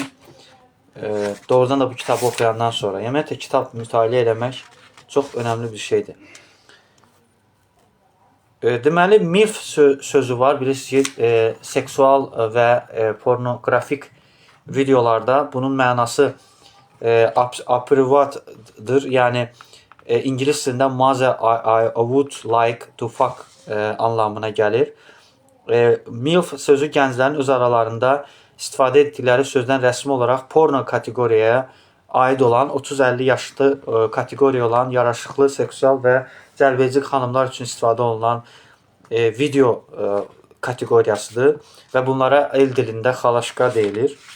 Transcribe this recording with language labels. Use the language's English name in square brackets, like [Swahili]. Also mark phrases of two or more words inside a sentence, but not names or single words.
[Azerbaijani] Doğrudan da bu kitabı oxuyandan sonra, ümumiyyətlə kitab mütaliə eləmək çox önəmli bir şeydir. Deməli, MILF sözü var. Bilirsiniz ki, seksual və pornoqrafik videolarda bunun mənası aprivatdır. Yəni, İngilis dilində [English] Mother, I would like to fuck [Azerbaijani] anlamına gəlir. MILF sözü gənclərin öz aralarında istifadə etdikləri sözdən rəsmi olaraq porno kateqoriyaya aid olan 30-50 yaşlı kateqoriya olan yaraşıqlı, seksual və cəlbedici xanımlar üçün istifadə olunan video kateqoriyasıdır və bunlara el dilində xalaşka deyilir.